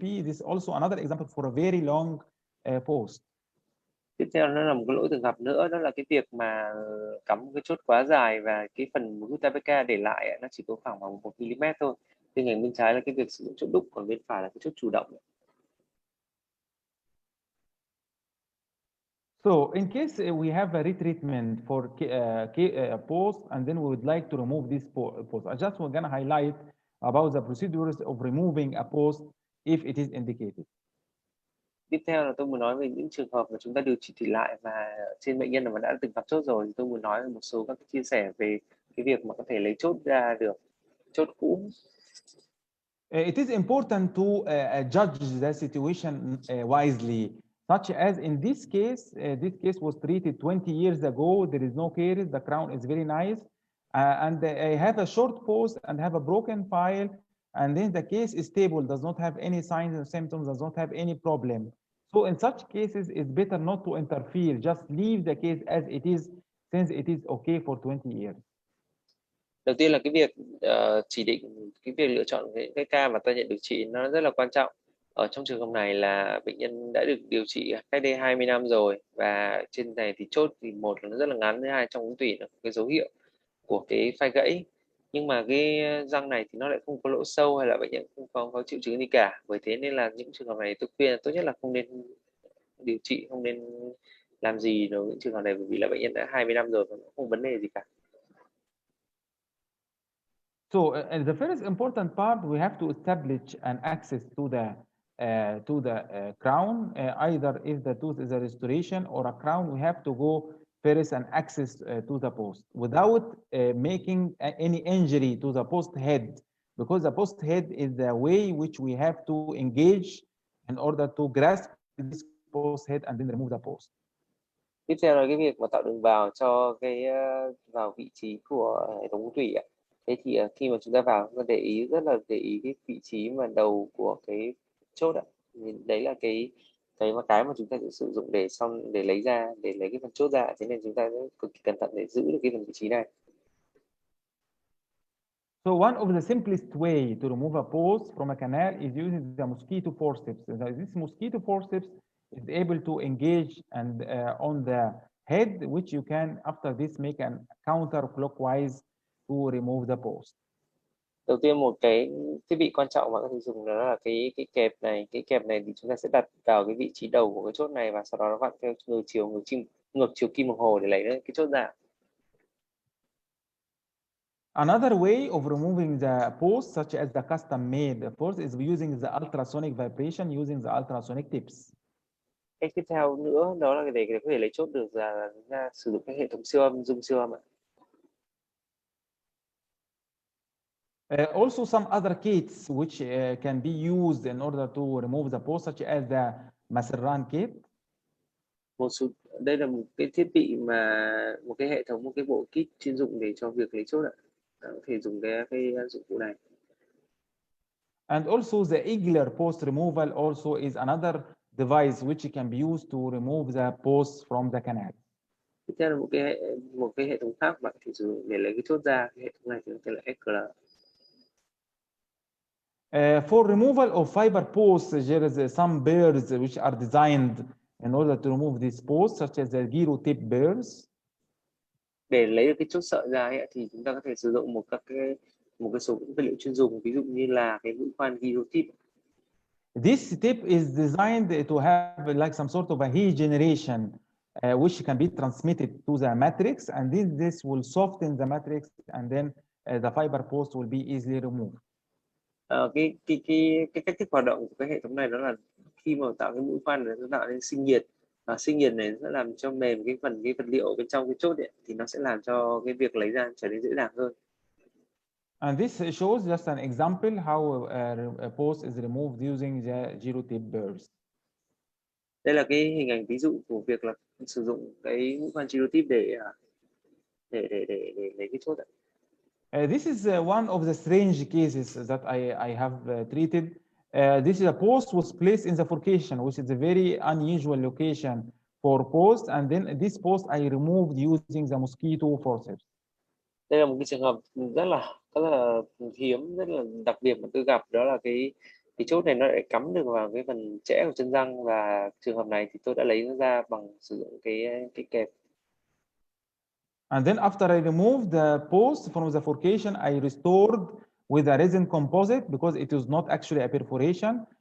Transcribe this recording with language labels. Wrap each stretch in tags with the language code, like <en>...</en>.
<en>This is also another example for a very long post.</en> <vi>Tiếp theo nó là một cái lỗi thường gặp nữa, đó là cái việc mà cắm cái chốt quá dài và cái phần Gutabeka để lại nó chỉ có khoảng bằng 1 mm thôi. Bên cạnh bên trái là cái việc sử dụng chốt đúc, còn bên phải là cái chốt chủ động.</vi> <en>So in case we have a retreatment for post, and then we would like to remove this post, I just want to highlight about the procedures of removing a post if it is indicated.</en> <vi>Tiếp theo là tôi muốn nói về những trường hợp mà chúng ta điều trị lại và trên bệnh nhân mà đã từng gặp chốt rồi, thì tôi muốn nói về một số các chia sẻ về cái việc mà có thể lấy chốt ra được, chốt cũ.</vi> <en>It is important to judge the situation wisely, such as in this case was treated 20 years ago. There is no caries, the crown is very nice, and I have a short post and have a broken file, and then the case is stable, does not have any signs and symptoms, does not have any problem. So in such cases, it's better not to interfere, just leave the case as it is, since it is okay for 20 years.</en> <vi>Đầu tiên là cái việc chỉ định, cái việc lựa chọn cái ca mà ta nhận điều trị nó rất là quan trọng. Ở trong trường hợp này là bệnh nhân đã được điều trị cách đây 20 năm rồi, và trên này thì chốt thì một là nó rất là ngắn, thứ hai trong ống tủy là cái dấu hiệu của cái phai gãy, nhưng mà cái răng này thì nó lại không có lỗ sâu hay là bệnh nhân không có triệu chứng gì cả. Bởi thế nên là những trường hợp này tôi khuyên là tốt nhất là không nên điều trị, không nên làm gì đối với những trường hợp này, bởi vì là bệnh nhân đã 20 năm rồi và không vấn đề gì cả.</vi> <en>So the first important part, we have to establish an access to the crown. Either if the tooth is a restoration or a crown, we have to go first and access to the post without making any injury to the post head, because the post head is the way which we have to engage in order to grasp this post head and then remove the post.</en> <vi>Tiếp theo là cái việc mà tạo đường vào cho cái vào vị trí của hệ thống ống tủy ạ. Thế thì khi mà chúng ta vào, chúng ta rất là để ý cái vị trí mà đầu của cái chốt ạ. Đấy là cái mà chúng ta sẽ sử dụng để lấy cái phần chốt ra. Thế nên chúng ta cực kỳ cẩn thận để giữ được cái phần vị trí này.</vi> <en>So one of the simplest way to remove a post from a canal is using the mosquito forceps. This mosquito forceps is able to engage and on the head, which you can after this make an counterclockwise to remove the post.</en> <vi>Đầu tiên một cái thiết bị quan trọng mà có thể dùng đó là cái kẹp này. Cái kẹp này thì chúng ta sẽ đặt vào cái vị trí đầu của cái chốt này, và sau đó nó vặn theo ngược chiều kim đồng hồ để lấy cái chốt ra.</vi> <en>Another way of removing the post, such as the custom-made post, is using the ultrasonic vibration using the ultrasonic tips.</en> <vi>Cách tiếp theo nữa đó là để có thể lấy chốt được là chúng ta sử dụng cái hệ thống siêu âm, zoom siêu âm ạ.</vi> <en>Also some other kits which can be used in order to remove the post, such as the Maserran kit.</en> <vi>Đây là một cái thiết bị một cái hệ thống, một cái bộ kit chuyên dụng để cho việc lấy chốt ạ. Có thể dùng cái dụng cụ này.</vi> <en>And also the Igler post removal also is another device which can be used to remove the posts from the canal.</en> <vi>Tiếp theo là một cái hệ thống khác bạn thì sử dụng để lấy cái chốt ra. Cái hệ thống này thì nó tên là Eckler.</vi> <en>For removal of fiber posts, there is some bears which are designed in order to remove these posts, such as the gyro tip bears.</en> <vi>Để lấy được cái chốt sợi ra ấy, thì chúng ta có thể sử dụng một cái số vật liệu chuyên dùng, ví dụ như là cái mũi khoan gyro tip.</vi> <en>This tip is designed to have like some sort of a heat generation, which can be transmitted to the matrix, and this will soften the matrix, and then the fiber post will be easily removed.</en> <vi>Cái cách thức hoạt động của cái hệ thống này đó là khi mà tạo cái mũi khoan này nó tạo nên sinh nhiệt, và sinh nhiệt này sẽ làm cho mềm cái vật liệu bên trong cái chốt ấy, thì nó sẽ làm cho cái việc lấy ra trở nên dễ dàng hơn.</vi> <en>And this shows just an example how a post is removed using the gyro tip bears.</en> <vi>Đây là cái hình ảnh ví dụ của việc là sử dụng cái mũi khoan gyro tip để lấy cái chốt ạ.</vi> <en>This is one of the strange cases that I have treated. This is a post was placed in the forcation, which is a very unusual location for post, and then this post I removed using the mosquito forceps.</en> <vi>Đây là một cái trường hợp rất là hiếm, rất là đặc biệt mà tôi gặp, đó là cái chốt này nó lại cắm được vào cái phần chẽ của chân răng, và trường hợp này thì tôi đã lấy nó ra bằng sử dụng cái kẹp.</vi> <en>And then after I removed the post from the forcation, I restored with a resin composite because it is not actually a perforation.</en>